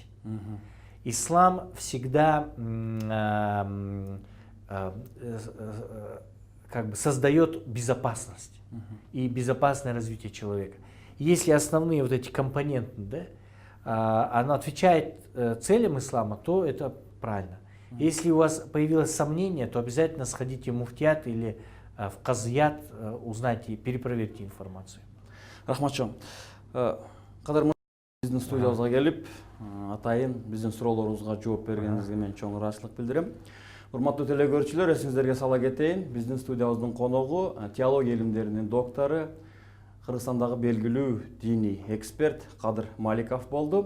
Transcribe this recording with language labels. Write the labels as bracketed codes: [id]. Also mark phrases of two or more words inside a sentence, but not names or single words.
[ru] Ислам всегда как бы создает безопасность и безопасное развитие человека. Если основные вот эти компоненты, да, оно отвечает целям ислама, то это правильно. Если у вас появилось сомнение, то обязательно сходите в муфтият или в казият, узнайте, перепроверьте информацию. [ky] Рахматчон. Кадырмын биздин студиябызга келип, атайын биздин суроолорубузга жооп бергениңизге мен чоң ыраазычылык билдирем. Урматтуу телекөрүүчүлөр, эсиңиздерге сала кетейин, биздин студиябыздын коногу теология илимдеринин доктору, Кыргызстандагы белгилүү диний эксперт Кадыр Маликов болду.